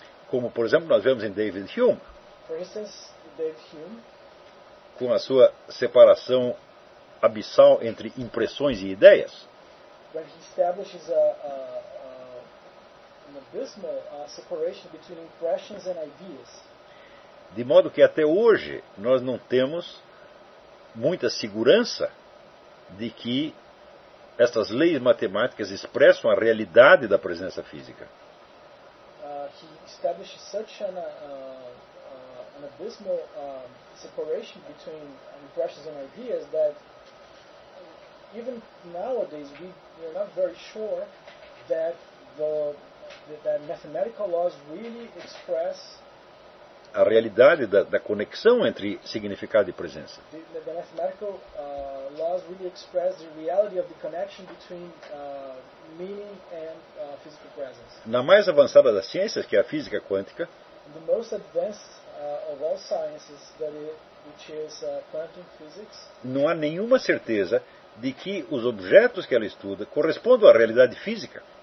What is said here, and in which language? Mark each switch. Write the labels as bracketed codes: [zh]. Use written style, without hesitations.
[pt] Como, por exemplo, nós vemos em David Hume. [en] For instance, David Hume, [pt] com a sua separação abissal entre impressões e ideias. [en] When he establishes an abysmal separation between impressions and ideas. [pt] De modo que até hoje nós não temos muita segurança de que estas leis matemáticas expressam a realidade da presença física. [en] He establishes such an abysmal separation between impressions and ideas that even nowadays we are not very sure that that mathematical laws really express [pt] a realidade da conexão entre significado e presença. [en] The mathematical laws really express the reality of the connection between meaning and physical presence. [pt] Na mais avançada das ciências, que é a física quântica, [en] the most advanced of all sciences, which is quantum physics, [pt] não há nenhuma certeza de que os objetos que ela estuda correspondam à realidade física.